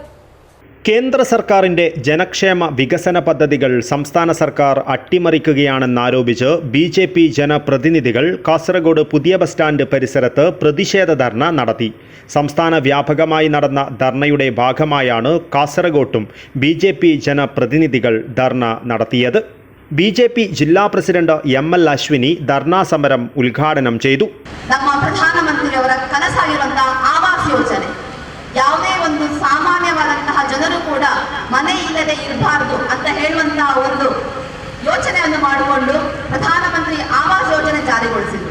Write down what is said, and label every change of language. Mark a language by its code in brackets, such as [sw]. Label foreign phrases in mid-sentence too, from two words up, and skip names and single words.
[ml] കേന്ദ്ര സർക്കാരിൻ്റെ ജനക്ഷേമ വികസന പദ്ധതികൾ സംസ്ഥാന സർക്കാർ അട്ടിമറിക്കുകയാണെന്നാരോപിച്ച് BJP ജനപ്രതിനിധികൾ കാസർഗോഡ് പുതിയ [en] bus stand [ml] പരിസരത്ത് പ്രതിഷേധ ധർണ നടത്തി. സംസ്ഥാന വ്യാപകമായി നടന്ന ധർണയുടെ ഭാഗമായാണ് കാസർഗോട്ടും BJP ജനപ്രതിനിധികൾ ധർണ നടത്തിയത്. BJP ജില്ലാ പ്രസിഡന്റ് ML അശ്വിനി ധർണാ സമരം ഉദ്ഘാടനം ചെയ്തു. [kn] ನಮ್ಮ ಪ್ರಧಾನಮಂತ್ರಿಯವರ ಕನಸಾಗಿರುವಂತಹ ಆವಾಸ್ ಯೋಜನೆ ಯಾವುದೇ ಒಂದು ಸಾಮಾನ್ಯವಾದಂತಹ ಜನರು ಕೂಡ ಮನೆ ಇಲ್ಲದೆ ಇರಬಾರದು ಅಂತ ಹೇಳುವಂತಹ ಒಂದು ಯೋಚನೆಯನ್ನು ಮಾಡಿಕೊಂಡು ಪ್ರಧಾನಮಂತ್ರಿ ಆವಾಸ್ ಯೋಜನೆ ಜಾರಿಗೊಳಿಸಿದರು.